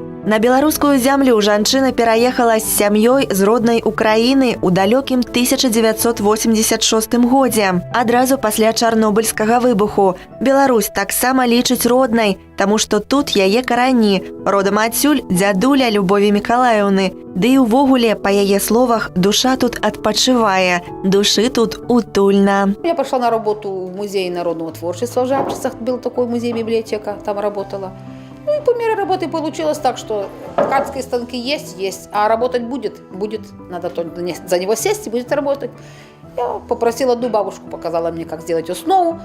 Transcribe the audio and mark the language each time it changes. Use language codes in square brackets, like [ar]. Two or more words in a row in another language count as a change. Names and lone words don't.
[be] На беларускую зямлю жанчына пераехала з сям'ёй з роднай Украіны ў далёкім 1986 годзе, адразу пасля Чарнобыльскага выбуху. Беларусь таксама лічыць роднай, таму што тут яе карані. Родам адсюль дзядуля Любові Мікалаеўны. Ды і ўвогуле, па яе словах, душа тут адпачывае, душы тут утульна. [ru] Я пошла на работу в музей народного творчества в Жабчицах, был такой музей-библиотека, там работала. Ну и по мере работы получилось так, что ткацкие станки есть, а работать будет, надо только за него сесть и будет работать. Я попросила одну бабушку, показала мне, как сделать основу.